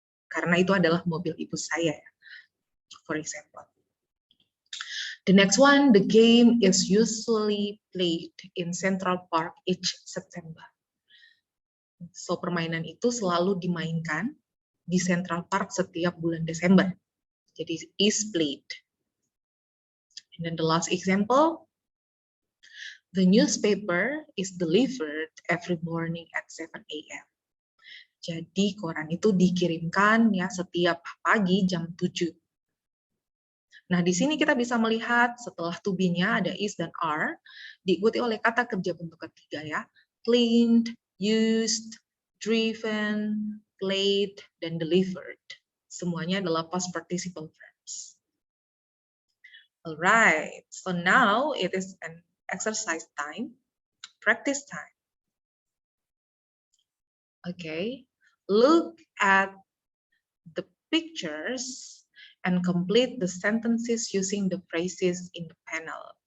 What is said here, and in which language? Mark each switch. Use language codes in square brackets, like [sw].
[id] Karena itu adalah mobil ibu saya, [en] for example. The next one, the game is usually played in Central Park each September. [id] So permainan itu selalu dimainkan di Central Park setiap bulan Desember. [en] Jadi is played. And then the last example, the newspaper is delivered every morning at 7 a.m. [id] Jadi koran itu dikirimkan ya setiap pagi jam 7. Nah, di sini kita bisa melihat setelah to be-nya ada is dan are, diikuti oleh kata kerja bentuk ketiga ya. [en] Cleaned, used, driven, played, dan delivered. [id] Semuanya adalah past participle verbs. [en] Alright, so now it is an exercise time, practice time. Okay, look at the pictures and complete the sentences using the phrases in the panel.